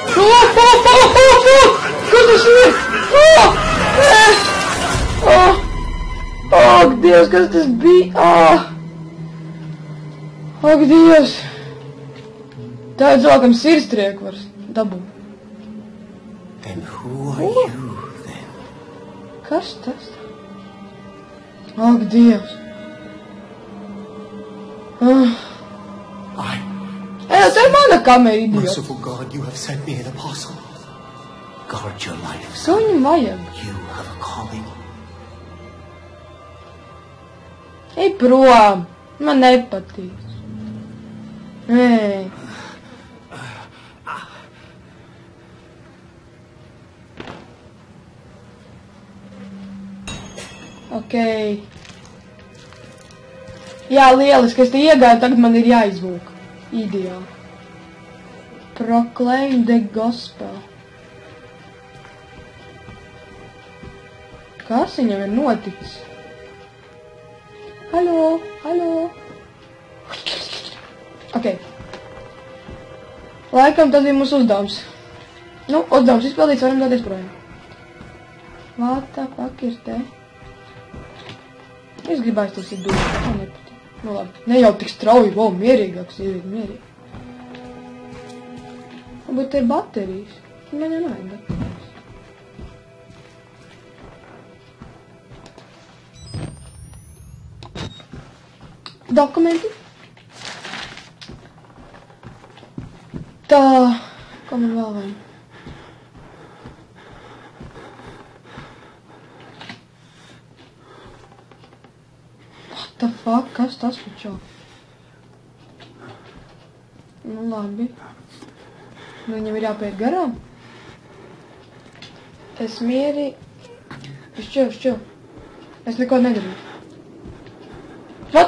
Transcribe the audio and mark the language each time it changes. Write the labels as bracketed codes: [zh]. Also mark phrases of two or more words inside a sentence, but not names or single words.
[lv] Kas tas ir? Ak, Dievs, kas tas bija? Ak, Dievs. Tā ir cilvēkam sirdstrieku var dabūt. [en] And who are you then? [lv] Kas tas? Ak, Dievs. Tā ir mana kamera, idiot. [en] Merciful God, you have sent me an apostle. Guard your life, [lv] Ko [en] son. [lv] viņam vajag? [en] You have a calling. [lv] Ej prom. Man nepatīk. Ej. Okei. Jā, lieliski, es te iegāju, tagad man ir jāizlūk. Ideāli. [en] Proclaim the gospel. [lv] Kas viņam ir noticis? Halo. Okei. Laikam tas ir mūsu uzdevums. Nu, uzdevums izpildīts, varam doties projām. [en] What the fuck [lv] ir te? Es gribētu tas ir dūri, man nepatīk. Nu labi, ne jau tik strauji, mierīgāks, mierīgi. Varbūt te ir baterijas. Man jau nav baterijas. Dokumenti. Tā, ko man vēl vajag? [en] What the fuck, [lv] kas tas pačo? Nu labi. Nu viņam ir jāpaiet garām. Es mierīgi. Šķil. Es neko nedarīju. What?